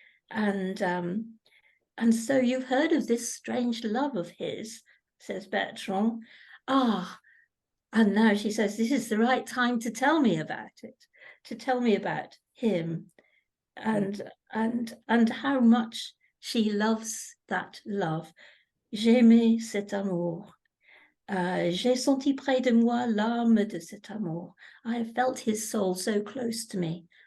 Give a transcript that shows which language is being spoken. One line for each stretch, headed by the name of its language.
English: And so you've heard of this strange love of his, says Bertrand. And now she says, this is the right time to tell me about it, to tell me about him, and how much she loves that love.
French: J'aimais cet amour. J'ai senti près de moi l'âme de cet amour.
English: I have felt his soul so close to me.